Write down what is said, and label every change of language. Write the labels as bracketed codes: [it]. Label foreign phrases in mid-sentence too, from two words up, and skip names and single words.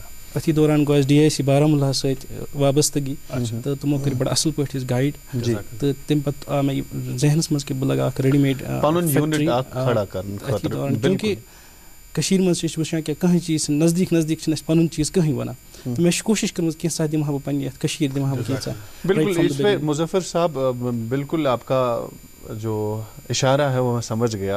[ks] أتھی دوران گوٚو اَسہِ DIC بارہمولہ سۭتۍ وابستگی تہٕ تِمو کٔرۍ بڑٕ اصل پٲٹھۍ أسۍ گایڈ تہٕ تمہِ پتہٕ آو مےٚ یہِ ذہنس منٛز کہِ بہٕ لگاو اکھ ریڈی میڈ چوٗنٛکہِ کٔشیٖرِ منٛز چھِ أسۍ وٕچھان کہِ کٕہٕنۍ چیٖز چھِ نزدیٖک چھِنہٕ اَسہِ پنُن چیٖز کٕہٕنۍ وَنان تہٕ مےٚ چھِ کوٗشِش کٔرمٕژ کینٛژھا دِمہٕ ہا بہٕ پننہِ یتھ کٔشیٖرِ دِمہٕ ہا بہٕ کینٛژھا. [ur] بالکل اس پہ مظفر صاحب بالکل آپ کا جو اشارہ ہے وہ میں سمجھ گیا.